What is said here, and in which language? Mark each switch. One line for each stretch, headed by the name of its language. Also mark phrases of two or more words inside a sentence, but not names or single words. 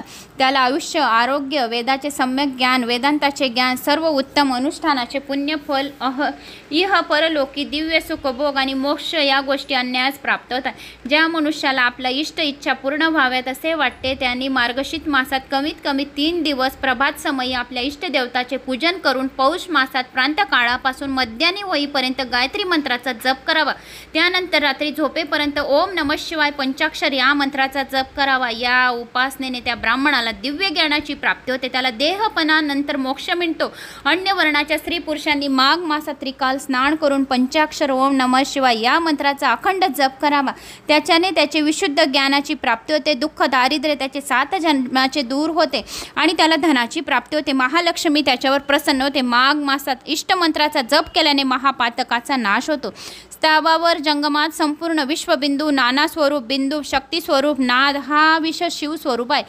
Marathi: त्याला आयुष्य आरोग्य वेदाचे सम्यक ज्ञान वेदांताचे ज्ञान सर्व उत्तम अनुष्ठानाचे पुण्यफल इह परलोकी दिव्य सुख भोग आणि मोक्ष या गोष्टी अन्यास प्राप्त होतात. ज्या मनुष्याला आपला इष्ट इच्छा पूर्ण व्हाव्यात असे वाटते त्यांनी मार्गशीर्ष मासात कमीत कमी 3 दिवस प्रभात समयी आपल्या इष्टदेवताचे पूजन करून पौष मासात प्रांतकाळापासून मध्यान्ही होईपर्यंत गायत्री मंत्राचा जप करावा. त्यानंतर रात्री झोपेपर्यंत
Sanskrit: ओम नमः शिवाय
Marathi: पंचाक्षर या मंत्राचा जप करावा. या उपासनेने त्या ब्राह्मणाला दिव्य ज्ञानाची प्राप्ती होते. त्याला देहपणा नंतर मोक्ष मिळतो. अन्य वर्णाच्या स्त्री पुरुषांनी माघ मासात त्रिकाल स्नान करून पंचाक्षर
Sanskrit: ओम नमः शिवाय
Marathi: या मंत्राचा अखंड जप करावा. त्याच्याने त्याचे विशुद्ध ज्ञानाची प्राप्ती होते. दुःख दारिद्र्य त्याचे 7 जन्माचे दूर होते आणि त्याला धनाची प्राप्ती होते. महालक्ष्मी त्याच्यावर प्रसन्न होते. माघ मासात इष्टमंत्राचा जप केल्याने महापातकाचा नाश होतो. स्तवावर जंगमात संपूर्ण विश्वबिंदू नाना स्वरूप बिंदू शक्ती स्वरूप नाद हा विष शिव स्वरूप आहे.